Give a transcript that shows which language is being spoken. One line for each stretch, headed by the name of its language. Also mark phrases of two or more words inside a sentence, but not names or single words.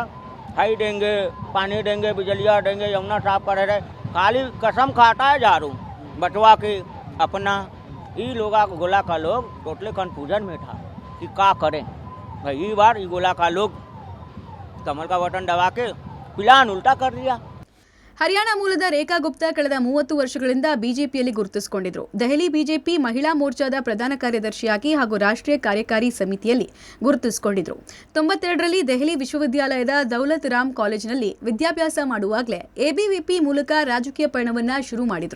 Hindi: खाई देंगे, पानी देंगे, बिजलिया देंगे, यमुना साफ करे रहे, खाली कसम खाता है झाड़ू बटवा के अपना। ये लोगा गोला का लोग
English: totally confusion
Hindi: में था कि क्या करें भाई। ये बार ये गोला का लोग कमल का बटन दबा के प्लान उल्टा कर दिया।
Kannada: ಹರಿಯಾಣ ಮೂಲದ ರೇಖಾ ಗುಪ್ತಾ ಕಳೆದ 30 ವರ್ಷಗಳಿಂದ ಬಿಜೆಪಿಯಲ್ಲಿ ಗುರುತಿಸಿಕೊಂಡಿದ್ರು. ದೆಹಲಿ ಬಿಜೆಪಿ ಮಹಿಳಾ ಮೋರ್ಚಾದ ಪ್ರಧಾನ ಕಾರ್ಯದರ್ಶಿಯಾಗಿ ಹಾಗೂ ರಾಷ್ಟ್ರೀಯ ಕಾರ್ಯಕಾರಿ ಸಮಿತಿಯಲ್ಲಿ ಗುರುತಿಸಿಕೊಂಡಿದ್ರು. 92ರಲ್ಲಿ ದೆಹಲಿ ವಿಶ್ವವಿದ್ಯಾಲಯದ ದೌಲತ್ ರಾಮ್ ಕಾಲೇಜಿನಲ್ಲಿ ವಿದ್ಯಾಭ್ಯಾಸ ಮಾಡುವಾಗಲೇ ಎಬಿವಿಪಿ ಮೂಲಕ ರಾಜಕೀಯ ಪಯಣವನ್ನ ಶುರು ಮಾಡಿದ್ರು.